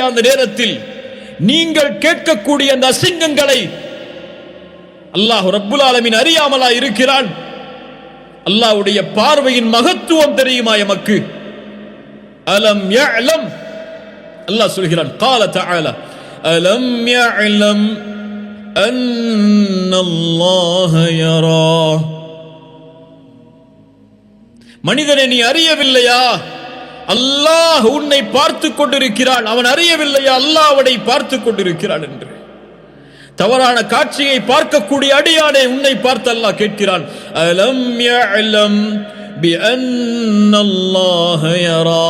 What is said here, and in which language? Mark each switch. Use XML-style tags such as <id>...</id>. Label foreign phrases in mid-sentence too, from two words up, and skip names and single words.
<ta>அந்த நேரத்தில் நீங்கள் கேட்கக்கூடிய அந்த அசிங்கங்களை அல்லாஹ்</ta> <ar>رب العالمين</ar> <ta>அறியாமலா இருக்கிறான்? அல்லாஹ்வுடைய பார்வையின் மகத்துவம் தெரியுமா எமக்கு?</ta> <ar>ألم يعلم,</ar> <ta>அல்லாஹ் சொல்கிறான்,</ta> <ar>قال تعالى ألم يعلم أن الله يرى.</ar> <ta>மனிதனே, நீ அறியவில்லையா அல்லாஹ் உன்னை பார்த்துக் கொண்டிருக்கிறான்? அவன் அறியவில்லையா அல்லாஹ் அவனை பார்த்துக் கொண்டிருக்கிறான் என்று? தவறான காட்சியை பார்க்கக்கூடிய அடியானே, உன்னை பார்த்து அல்லாஹ் கேட்கிறான்.</ta> <ar>ألم يعلم بأن الله يرى.</ar>